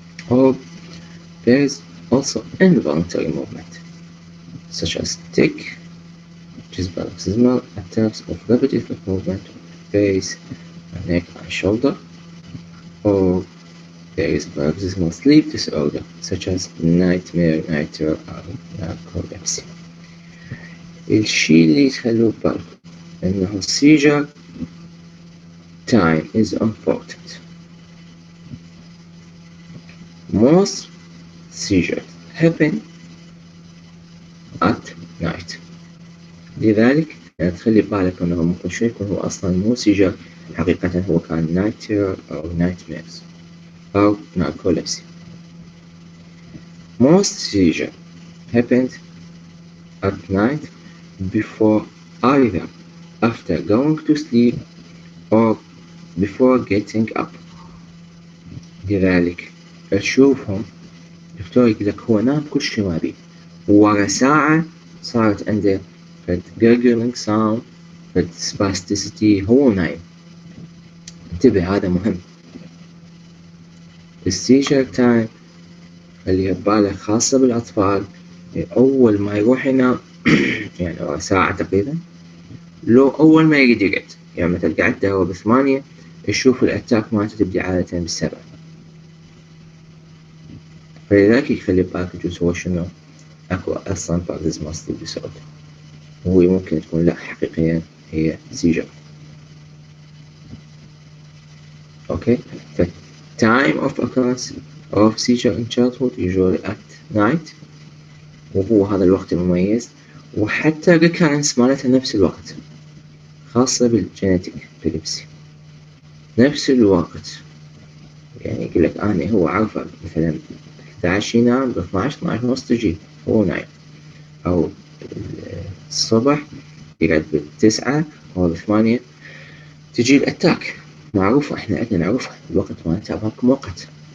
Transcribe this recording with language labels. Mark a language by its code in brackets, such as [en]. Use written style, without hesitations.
[en] Or there is also involuntary movement, such as tic, which is paroxysmal attacks of repetitive movement of the face, neck, and shoulder. Or there is paroxysmal sleep disorder, such as nightmare or narcolepsy. [ar] الشي اللي تخلوا بالكم إنه [en] seizure time is important. Most seizures happen at night. [ar] لذلك تخلي بالك إنه ممكن شو يكون هو أصلا مو seizure، حقيقة هو كان night terror أو nightmares أو narcolepsy. [en] Most seizure happened at night before either after going to sleep or before getting up. [ar] لذلك تشوفهم الدكتور يقول لك هو نام كل شيء ما بيه، ورا ساعة صارت عنده فد gurgling sound فد spasticity هو نايم. انتبه هذا مهم. السيجر تايم خليها ببالك خاصة بالأطفال، أول ما يروح ينام يعني ورا ساعة تقريبا، لو أول ما يريد يقعد يعني مثل قعدته هو ب8 يشوف الأتاك مالته تبدي عادة ب7. فلذلك يخلي بالك يجوز هو شنو أكو أصلا paroxysmal sleep disorder، وهو ممكن تكون لا حقيقيا هي seizure. [en] Okay, the time of occurrence of seizure in childhood usually at night، [ar] وهو هذا الوقت المميز، وحتى recurrence مالتها نفس الوقت، خاصة بالجينيتيك epilepsy نفس الوقت. يعني يقول لك أنا هو عارفة مثلا 11 ينام ب 12 ونص تجي هو نايم، أو الصبح يقعد ب9 أو ب8 تجي الأتاك، معروفة إحنا عندنا نعرفها الوقت مالتها بهاك وقت.